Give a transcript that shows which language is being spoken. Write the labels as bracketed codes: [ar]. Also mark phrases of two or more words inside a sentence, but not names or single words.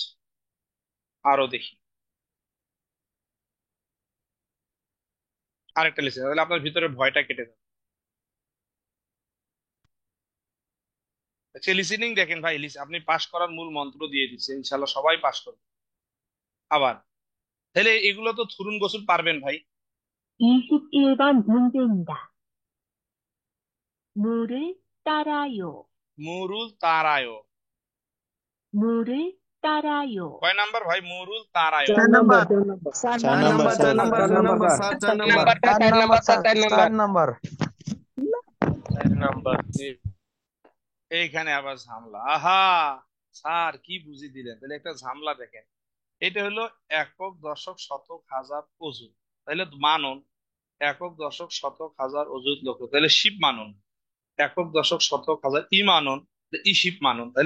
[bn] আরো দেখি আরেকটা লিখে, তাহলে আপনার ভিতরে ভয়টা কেটে যাবে। আচ্ছা, লিসেনিং দেখেন ভাই, আপনি পাস করার মূল মন্ত্র দিয়ে দিচ্ছে, ইনশাল্লাহ সবাই পাস করবে। আবার তাহলে এগুলো তো থুরুন গোসল পারবেন ভাই। [ko] 21번 문제입니다. 물을 따라요. 물을 따라요, 물을 따라요. [bn] কয় নাম্বার ভাই? [ko] 물을 따라요. [bn] 4 নাম্বার। 4 নাম্বার, 4 নাম্বার, 4 নাম্বার, 4 নাম্বার, 4 নাম্বার। এইখানে আবার ঝামলা। আহা স্যার কি বুঝি দিলেন। তাহলে একটা ঝামলা দেখেন, এটা হলো একক দশক শতক হাজার অযুত, তাহলে মানন একক দশক শতক হাজার অযুত লক্ষ, তাহলে শিব মানন একক দশক শতক হাজার ই মানন, ই শিব মানন।